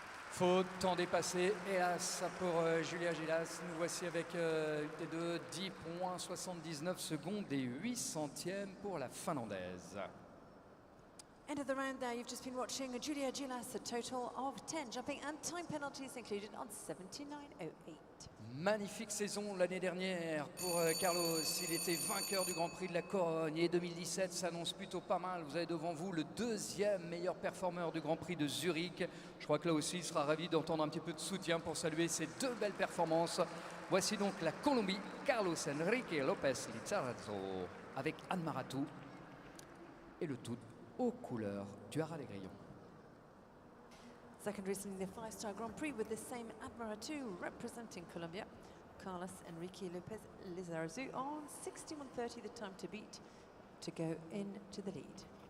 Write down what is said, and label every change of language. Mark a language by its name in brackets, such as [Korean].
[French] Faute, temps dépassé, hélas pour Julia Gilas. Nous voici avec une T2, 10 points, 79 secondes et 8 centièmes pour la Finlandaise. [English] End of the round there, you've just been watching Julia Gilas, a total of 10 jumping and time penalties included on 79.08. [French] Magnifique saison l'année dernière pour Carlos. Il était vainqueur du Grand Prix de la Corogne et 2017 s'annonce plutôt pas mal. Vous avez devant vous le deuxième meilleur performeur du Grand Prix de Zurich. Je crois que là aussi il sera ravi d'entendre un petit peu de soutien pour saluer ces deux belles performances. Voici donc la Colombie, Carlos Enrique López Lizarazo avec Anne Maratou et le tout aux couleurs du Haras les Grillons. [English] Second racing the five-star Grand Prix with the same Admira2 representing Colombia. Carlos Enrique Lopez Lizarazu on 61.30, the time to beat to go into the lead.